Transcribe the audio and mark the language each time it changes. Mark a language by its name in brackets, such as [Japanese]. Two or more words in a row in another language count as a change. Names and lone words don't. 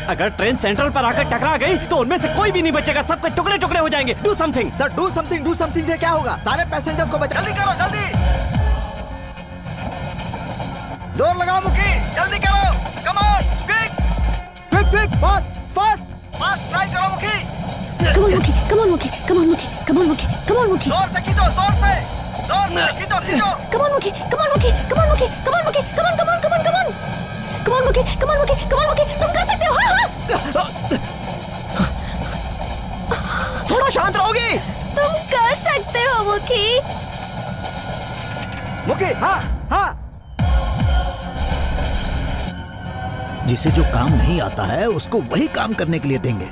[Hindi] अगर ट्रेन सेंट्रल पर आकर टकरा गई तो उनमें से कोई भी नहीं बचेगा, सबके टुकड़े टुकड़े हो जाएंगे। [English] do something [Hindi] सर। [English] do something [Hindi] से क्या होगा? सारे पैसेंजर्स को बचा। जल्दी करो जल्दी। जोर लगाओ मुखी, जल्दी करो। [English] come on, quick fast try [Hindi] करो मुखी। [English] Come on, Mookie. Come on, Mookie. Come on, Mookie. Come on, Mookie. Come on, Mookie. [Hindi] जोर से खींचो, जोर से खींचो। [English] Come on, Mookie. Come on, Mookie. Come on, Mookie. Come on, Mookie. Come on, come on, come on, come on. Come on, Mookie. Come on, Mookie. Come on, Mookie. [Hindi] तुम कर सकते हो, हाँ। थोड़ा शांत रहोगी? तुम कर सकते हो, मुखी। मुखी, हाँ। जिसे जो काम नहीं आता है उसको वही काम करने के लिए देंगे।